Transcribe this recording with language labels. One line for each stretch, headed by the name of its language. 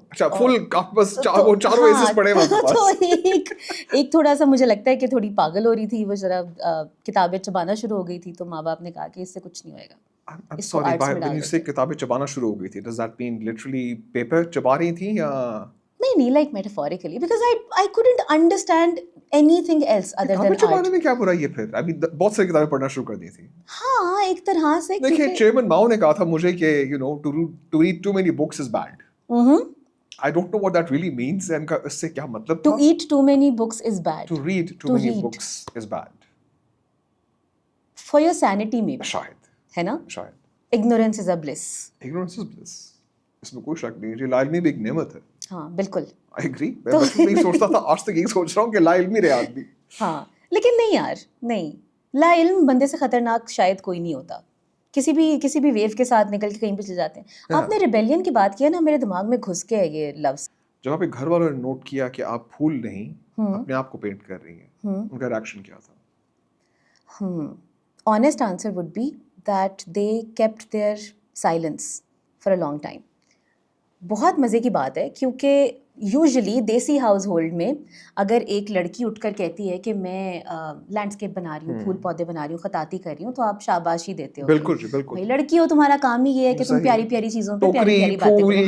Hindi: अच्छा, फुल आप बस वो चारों एसेस पढ़े हैं आपके पास. तो एक थोड़ा सा मुझे लगता है कि थोड़ी पागल हो रही थी वो, जरा किताबें चबाना शुरू हो गई थी, तो माँ बाप ने कहा कि इससे कुछ नहीं होएगा.
English: I'm sorry, when you say
Hindi: किताबें चबाना शुरू हो गई थी,
English: does that mean literally
Hindi: paper चबा रही थी या?
English: नहीं, like metaphorically, because I couldn't understand anything else other than
Hindi: किताबें चबाने
English: art.
Hindi: में क्या बुराई है फिर? अभी बहुत सारी किताबें पढ़ना शुरू कर दी थी. हाँ, एक तरह से. देखिए, चेयरमैन माओ ने कहा था मुझे कि
English: to read too many books is bad. I don't know what that really means and
Hindi: इससे क्या मतलब था?
English: To eat too many books is bad. To read too many books is bad. For your sanity maybe.
Hindi: शायद. है ना? शायद.
English: Ignorance is a bliss. Ignorance is bliss.
Hindi: इसमें कोई शक नहीं है. लाइल्मी भी एक नेमत है. हाँ, बिल्कुल.
English: I agree.
Hindi: मैं बचपन में ही सोचता था, आज तक यही सोच रहा हूँ कि लाइल्मी रहे आदमी. हाँ, लेकिन नहीं यार, नहीं. ला इल्म बंदे से खतरनाक शायद कोई नहीं होता. किसी भी वेव के साथ निकल के कहीं पे चले जाते हैं. आपने रिबेलियन की बात किया ना, मेरे दिमाग में घुस के है ये लफ्ज. जब आप घर वालों ने नोट किया कि आप फूल नहीं अपने आप को पेंट कर रही हैं, उनका रिएक्शन क्या था?
English: Honest answer would be that they kept their silence for a long time.
Hindi: बहुत मज़े की बात है, क्योंकि यूजुअली देसी हाउस होल्ड में अगर एक लड़की उठकर कहती है कि मैं लैंडस्केप बना रही हूँ, फूल पौधे बना रही हूँ, खताती कर रही हूँ, तो आप शाबाशी देते हो. बिल्कुल जी, बिल्कुल. भाई लड़की हो, तुम्हारा काम ही ये है कि तुम प्यारी प्यारी चीज़ों पे प्यारी प्यारी बातें करो.